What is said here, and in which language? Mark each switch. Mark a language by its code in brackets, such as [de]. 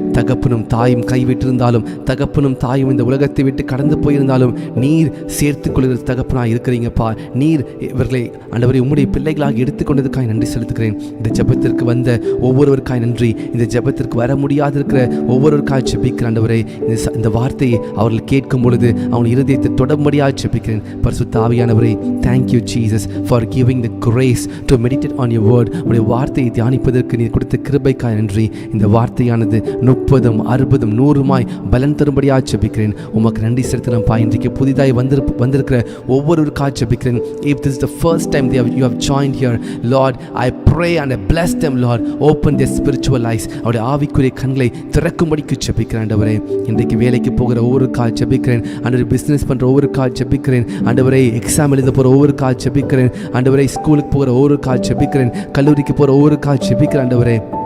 [ta] தகப்பனும் தாயும் கைவிட்டிருந்தாலும், தகப்பனும் தாயும் இந்த உலகத்தை விட்டு கடந்து போயிருந்தாலும் நீர் சேர்த்துக் கொள்கிற தகப்பனாக இருக்கிறீங்கப்பா. நீர் இவர்களை ஆண்டவரை உம்முடைய பிள்ளைகளாக எடுத்துக்கொண்டதுக்காக நன்றி செலுத்துகிறேன். இந்த ஜெபத்திற்கு வந்த ஒவ்வொருவருக்காய் நன்றி. இந்த ஜெபத்திற்கு வர முடியாதிருக்கிற ஒவ்வொருவருக்காக ஜெபிக்கிற ஆண்டவரே, இந்த வார்த்தையை அவர்கள் கேட்கும் பொழுது அவன் இருதயத்தை தொடர்படியாக ஜெபிக்கிறேன். பரிசுத்த ஆவியானவரே, [en] thank you Jesus for giving the grace to meditate on your word. [ta] உடைய வார்த்தையை தியானிப்பதற்கு நீர் கொடுத்த கிருபைக்காய் நன்றி. இந்த வார்த்தையானது 30, 60, 100 பலன் தரும்படியாக ஜெபிக்கிறேன். உமக்கு நன்றி செலுத்துகிறேன்ப்பா. இன்றைக்கு புதிதாய் வந்திருக்கிற ஒவ்வொருவருக்காக ஜெபிக்கிறேன். [en] If this is the first time you have joined here, Lord, I pray and I bless them, Lord. Open their spiritual eyes. [ta] அவருடைய ஆவிக்குரிய கண்களை திறக்கும்படிக்கு ஜெபிக்கிறேன் ஆண்டவரே. இன்றைக்கு வேலைக்கு போகிற ஒவ்வொருக்காக ஜெபிக்கிறேன் ஆண்டவரே. பிஸ்னஸ் பண்ணுற ஒவ்வொருக்காக ஜெபிக்கிறேன் ஆண்டவரே. எக்ஸாம் எழுத போகிற ஒவ்வொரு கால் ஜெபிக்கிறேன் ஆண்டவரே. ஸ்கூலுக்கு போகிற ஒவ்வொரு கால் ஜெபிக்கிறேன். கல்லூரிக்கு போகிற ஒவ்வொரு கால் ஜெபிக்கிறேன் ஆண்டவரே.